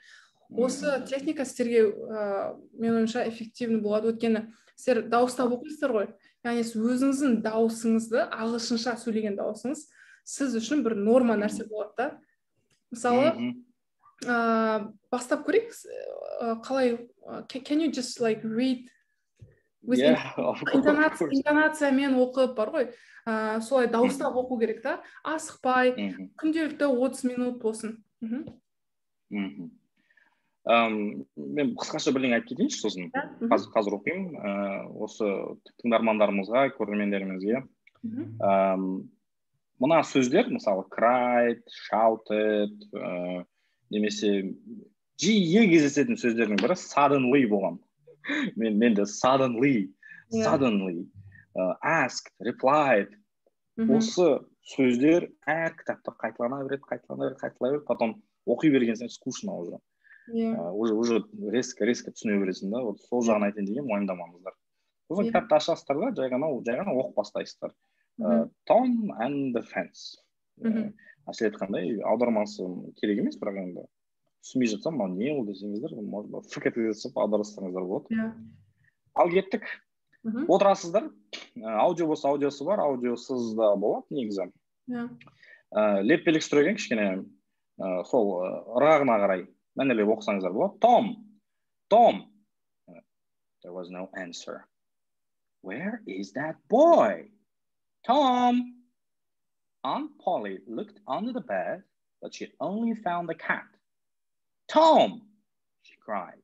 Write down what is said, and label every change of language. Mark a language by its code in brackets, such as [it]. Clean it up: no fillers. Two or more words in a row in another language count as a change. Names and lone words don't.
[kk] Осы техника сіздерге менің ойымша эффективный болады. Өйткені сіздер дауыстап оқисыздар ғой. Яғни өзіңіздің дауысыңызды, ағылшынша сөйлеген дауысыңыз сіз үшін бір норма нәрсе болады да. Мысалы, бастап көрейік. Қалай, [en] can you just like read with [kk] интонациямен оқып бар ғой. Солай дауыстап оқу керек та. Асықпай, күнделікті 30 минут болсын. Мен қысқаша бірдеңе айтып кетейінші сосын. Қазір оқимын. Осы тыңдармандарымызға, көрермендерімізге. Мына сөздер, мысалы, [en] cried, shouted, [kk] немесе жиі кездесетін сөздердің бірі suddenly болған. Менде suddenly, asked, replied. Осы сөздер әр кітапта қайталана береді, потом оқи берген [ru] скучно уже. Уже резко [kk] түсіне бересің да, сол жағын айтайын деген мойындамаңыздар. Сосын кітапты ашасыздар да, жай ғана оқып бастайсыздар. [en] Tom and the Fence. [kk] Әсілет қандай, аудармасы керек емес, бірақ енді түсінбей жатсам, не ол десеңіздер, фрк етіп аударсаңыздар болады. Ал кеттік. Отырасыздар, аудио болса аудиосы бар, аудиосыз да болады, негізі. Леппелік сүреген кішкене сол ырғағына қарай мәнерлеп оқысаңыздар болады. [en] Tom. There was no answer. Where is that boy? Tom. Aunt Polly looked under the bed, but she only found the cat. Tom, she cried.